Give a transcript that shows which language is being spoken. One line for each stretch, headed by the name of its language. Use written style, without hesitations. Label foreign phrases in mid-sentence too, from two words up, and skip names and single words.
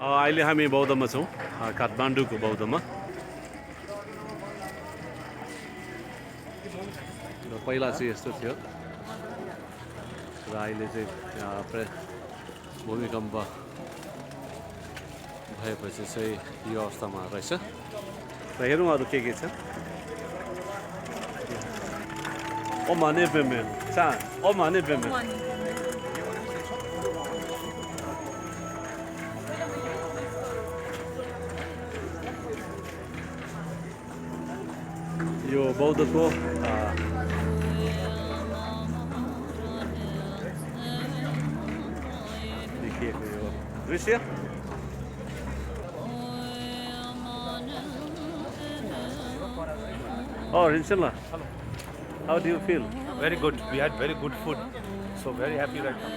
Nepali: अहिले हामी बौद्धमा छौँ काठमाडौँको बौद्धमा र पहिला चाहिँ यस्तो थियो र अहिले चाहिँ भूमिकम्प भएपछि चाहिँ यो अवस्थामा रहेछ र हेरौँ अरू के छ O ma ne beme. Sen o ma ne beme. यो बौद्धको देखिएको यो दृश्य Rinchela.
English: How do you feel? Very good. We had very good food, so very happy right now.